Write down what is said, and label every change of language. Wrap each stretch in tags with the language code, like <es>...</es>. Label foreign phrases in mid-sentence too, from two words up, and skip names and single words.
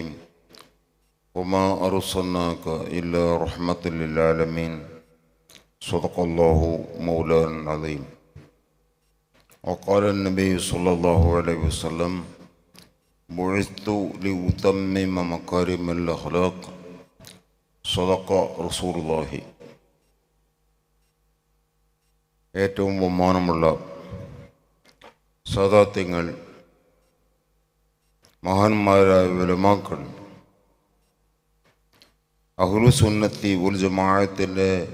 <ar>وما أرسلناك إلا رحمة للعالمين. صدق الله مولانا العظيم. وقال النبي صلى الله عليه وسلم: بعثت لأتمم مكارم الأخلاق. صدق رسول الله.</ar> <ml>ഏറ്റവും ബഹുമാനമുള്ള സാദാത്യങ്ങൾ, മഹാന്മാരായ ഉലമാക്കൾ, അഹ്ലുസുന്നത്തി വൽ ജമാഅത്തിൻ്റെ</ml>